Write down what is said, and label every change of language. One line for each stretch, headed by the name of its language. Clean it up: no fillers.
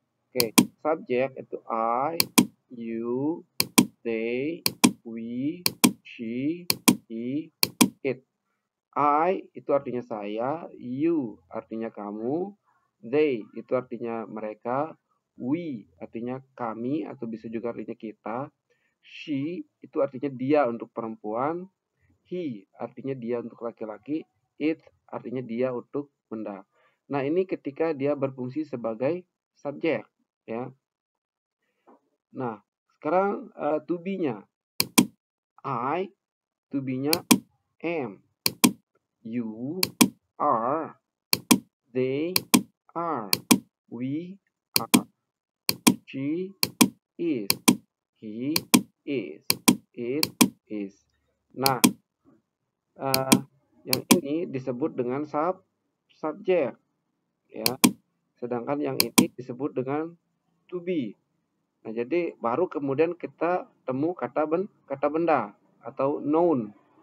Indonesian: Oke, subject itu I, you, they, we, she, he, it. I itu artinya saya, you artinya kamu, they itu artinya mereka, we artinya kami atau bisa juga artinya kita, she itu artinya dia untuk perempuan, he artinya dia untuk laki-laki, it artinya dia untuk benda. Nah, ini ketika dia berfungsi sebagai subjek ya. Nah, sekarang to be-nya. I, to be-nya am.
English: You are, they are, we are, she is, he is, it is.
Indonesian: Nah, yang ini disebut dengan subjek ya. Sedangkan yang ini disebut dengan to be. Nah, jadi baru kemudian kita temu kata benda atau noun.